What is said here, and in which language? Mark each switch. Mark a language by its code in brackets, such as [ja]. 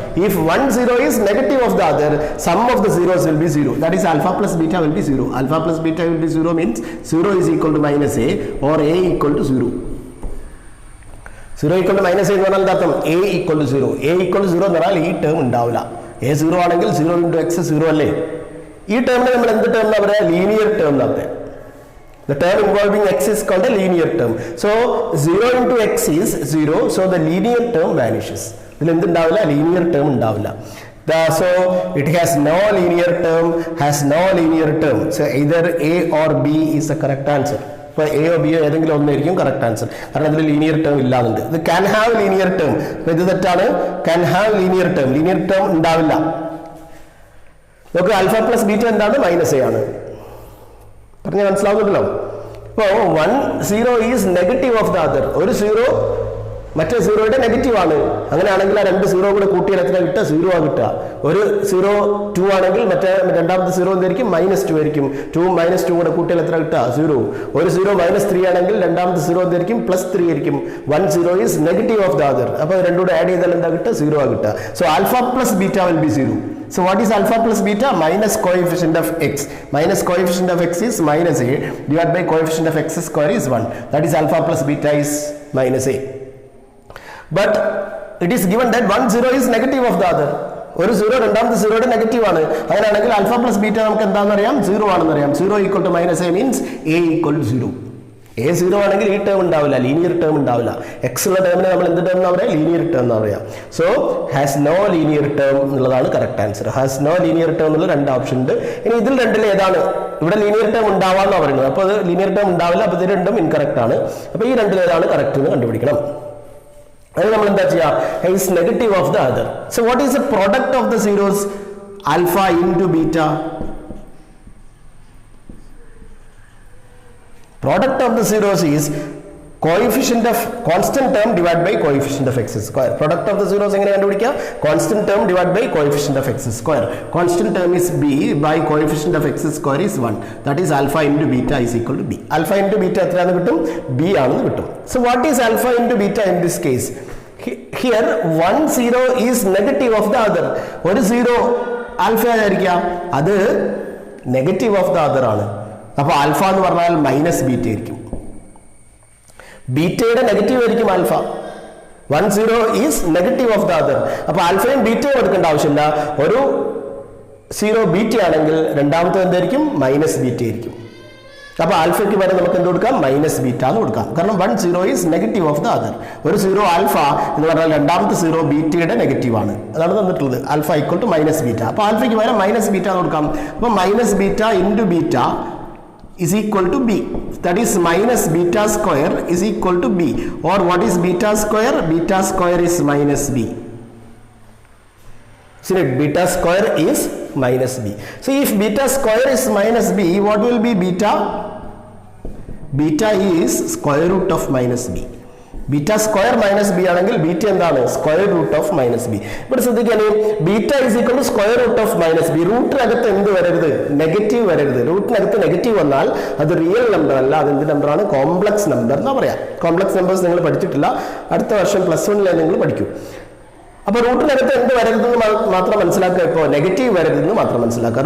[en] If one zero is negative of the other, sum of the zeros will be 0. That is alpha plus beta will be 0. Alpha plus beta will be 0 means 0 is equal to -a or a equal to 0. 0 equal to -a [ml] എന്ന് പറഞ്ഞാൽ എന്താ അർത്ഥം? [en] a equal to 0. [ml] a equal to 0 എന്ന് പറഞ്ഞാൽ ഈ term ഉണ്ടാവില്ല. a 0 ആണെങ്കിൽ 0 into x 0 അല്ലേ? ഈ ടേമിനെ നമ്മൾ എന്ത് ടേം എന്നാ പറയുക? ലീനിയർ ടേം എന്നാ പറയുക. [en] The term involving x is called a linear term. So 0 into x is 0. So the linear term vanishes. [ml] ഇതിൽ എന്തുണ്ടാവില്ല? ലീനിയർ ടേം ഉണ്ടാവില്ല. [en] So it has no linear term, has no linear term. So either a or b is the correct answer. [ml] ഇപ്പോൾ A O ബിയോ ഏതെങ്കിലും ഒന്നായിരിക്കും correct answer. കാരണം അതിൽ linear term ഇല്ലാതുണ്ട്. ഇത് [en] Can have linear term. [ml] ഇത് തെറ്റാണ്. Can have linear term. Linear term ഉണ്ടാവില്ല. നമുക്ക് ആൽഫ പ്ലസ് ബീറ്റ എന്താണ്? -a ആണ്. പറഞ്ഞാൽ മനസ്സിലാവുന്നുണ്ടല്ലോ. ഇപ്പോൾ [en] 1 0 is negative of the other. [ml] ഒരു 0 മറ്റേ 0യുടെ നെഗറ്റീവ് ആണ്. അങ്ങനെയാണെങ്കിൽ ആ 2 0 കൂടെ കൂട്ടിയാൽ എത്ര കിട്ടുക? 0 ആ കിട്ടുക. ഒരു 0 2 ആണെങ്കിൽ മറ്റേ രണ്ടാമത്തെ 0 എന്തായിരിക്കും? -2 ആയിരിക്കും. 2 -2 കൂടെ കൂട്ടിയാൽ എത്ര കിട്ടുക? 0. ഒരു 0 -3 ആണെങ്കിൽ രണ്ടാമത്തെ 0 എന്തായിരിക്കും? +3 ആയിരിക്കും. [en] 1 0 is negative of the other. [ml] അപ്പോൾ രണ്ടും കൂടെ ആഡ് ചെയ്താൽ എന്താ കിട്ടുക? 0 ആ കിട്ടുക. [en] So alpha plus beta will be 0. So what is alpha plus beta? Minus coefficient of x. Minus coefficient of x is -a divided by coefficient of x square is 1. That is alpha plus beta is -a. But it is given that 1 0 is negative of the other. [ml] ഒരു 0 രണ്ടാമത്തെ 0യുടെ negative ആണ്. അങ്ങനെയാണെങ്കിൽ alpha plus beta നമുക്ക് എന്താണെന്ന് അറിയാം? 0 ആണെന്ന് അറിയാം. [en] 0 equal to -a means a equal to 0. [ml] a 0 ആണെങ്കിൽ ഈ ടേം ഉണ്ടാവില്ല, ലീനിയർ ടേം ഉണ്ടാവില്ല. എക്സ് ഉള്ള ടേമിനെ നമ്മൾ എന്ത് ടേം എന്ന് പറയാം? ലീനിയർ ടേം എന്ന് പറയാം. [en] so has no linear term [ml] എന്നുള്ളതാണ് correct answer. Has no linear term എന്നുള്ള 2 ഓപ്ഷൻ ഉണ്ട്. ഇനി ഇതിൽ രണ്ടിൽ ഏതാണ്? ഇവിടെ ലീനിയർ ടേം ഉണ്ടാവാന്നാണ് പറയുന്നത്. അപ്പോൾ അത് ലീനിയർ ടേം ഉണ്ടാവില്ല. അപ്പോൾ ഇത് രണ്ടും ഇൻകറക്റ്റ് ആണ്. അപ്പോൾ ഈ രണ്ടിൽ ഏതാണ് കറക്റ്റ് എന്ന് കണ്ടുപിടിക്കണം. അത് നമ്മൾ എന്താ ചെയ്യുക? [en] Is negative of the other. So what is the product of the zeros? Alpha into beta. Product of the zeros is coefficient of constant term divided by coefficient of x square. Product of the zeros [ml] എങ്ങനെ കണ്ടുപിടിക്കുക? [en] Constant term divided by coefficient of x square. Constant term is b by coefficient of x square is 1. That is alpha into beta is equal to b. Alpha into beta [ml] എത്രയാണെന്ന് കിട്ടും? b ആണെന്ന് കിട്ടും. [en] So what is alpha into beta in this case? Here 1 0 is negative of the other. [ml] ഒരു 0 alpha ആയിരിക്കാം, അത് [en] negative of the other [ml] ആണ്. അപ്പോൾ alpha എന്ന് പറഞ്ഞാൽ -ബീറ്റ ആയിരിക്കും. ബീറ്റയുടെ നെഗറ്റീവ് ആയിരിക്കും alpha. [en] 1 0 is negative of the other. [ml] അപ്പോൾ ആൽഫയും ബീറ്റയും എടുക്കേണ്ട ആവശ്യമില്ല. ഒരു 0 ബീറ്റ ആണെങ്കിൽ രണ്ടാമത്തെ എന്തായിരിക്കും? -ബീറ്റ ആയിരിക്കും. അപ്പോൾ ആൽഫയ്ക്ക് വരെ നമുക്ക് എന്ത് കൊടുക്കാം? -ബീറ്റ എന്ന് കൊടുക്കാം. കാരണം [en] 1 0 is negative of the other. [ml] ഒരു 0 ആൽഫ എന്ന് പറഞ്ഞാൽ രണ്ടാമത്തെ 0 ബീറ്റയുടെ നെഗറ്റീവ് ആണ്. അതാണ് തന്നിട്ടുള്ളത്. [en] Alpha equal to -beta. [ml] അപ്പോൾ ആൽഫയ്ക്ക് വരെ -ബീറ്റ എന്ന് കൊടുക്കാം. [en] അപ്പോൾ -beta into beta is equal to b. That is minus beta square is equal to b. Or what is beta square? Beta square is -b. See that beta square is -b. So if beta square is -b, what will be beta? Beta is square root of -b. Beta square -b [ml] ആണെങ്കിൽ beta എന്താണ്? [en] Square root of -b. [ml] ഇവിടെ ശ്രദ്ധിക്കാനേ, [en] Beta is equal to square root of -b. [ml] റൂട്ടിനകത്ത് എന്ത് വരരുത്? Negative വരരുത്. റൂട്ടിനകത്ത് negative വന്നാൽ അത് real number അല്ല. അത് എന്ത് നമ്പറാണ്? കോംപ്ലക്സ് നമ്പർ എന്നാ പറയാം. കോംപ്ലക്സ് നമ്പേഴ്സ് നിങ്ങൾ പഠിച്ചിട്ടില്ല, അടുത്ത വർഷം +1 നിങ്ങൾ പഠിക്കും. അപ്പോൾ റൂട്ടിനകത്ത് എന്ത് വരരുതെന്ന് മാത്രം മനസ്സിലാക്കുക. ഇപ്പോൾ നെഗറ്റീവ് വരരുതെന്ന് മാത്രം മനസ്സിലാക്കുക.